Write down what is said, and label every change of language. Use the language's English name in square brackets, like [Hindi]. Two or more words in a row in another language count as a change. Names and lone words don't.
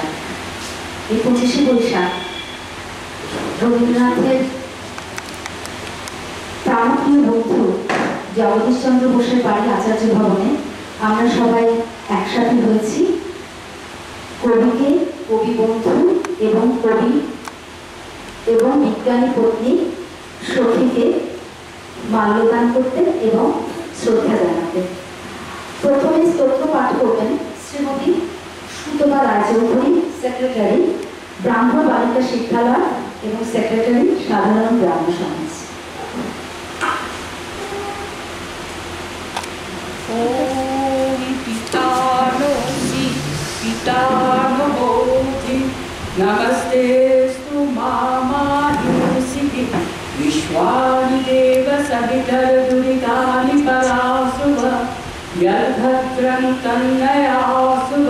[Bangla] এই 25শে বৈশাখ রবীন্দ্রনাথের প্রাণপ্রিয় বন্ধু জগদীশচন্দ্র বোসের বাড়ি আচার্য ভবনে আমরা সবাই একসাথে হয়েছি কবিকে, কবি বন্ধু এবং কবি এবং বিজ্ঞানী পত্নী সখীকে মাল্যদান করতে এবং শ্রদ্ধা জানাতে। প্রথমে স্তোত্র পাঠ করবেন শ্রীমতী সুতপা রায়চৌধুরী, সেক্রেটারি ব্রাহ্ম বালিকা শিক্ষালয় এবং সেক্রেটারি সাধারণ গ্রাম্য সমাজ। [Sanskrit] नमस्तेस्तु मामायुषिति विश्वानि देव सवितरदुरितानि परासुव यद्भद्रं तन्नयासुव।